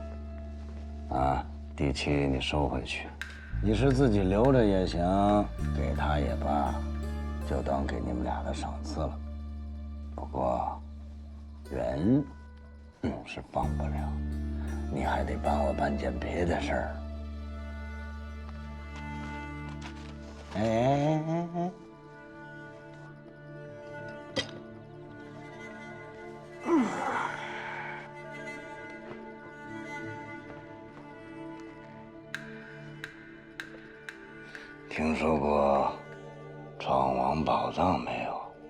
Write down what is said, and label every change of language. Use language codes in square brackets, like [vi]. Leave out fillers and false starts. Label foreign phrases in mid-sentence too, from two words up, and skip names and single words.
[zh] 啊，地契你收回去，你是自己留着也行，給他也罷，就當給你們倆的賞賜了。不過，人是放不了，你還得幫我辦件別的事兒。哎，聽說過闖王寶藏沒有？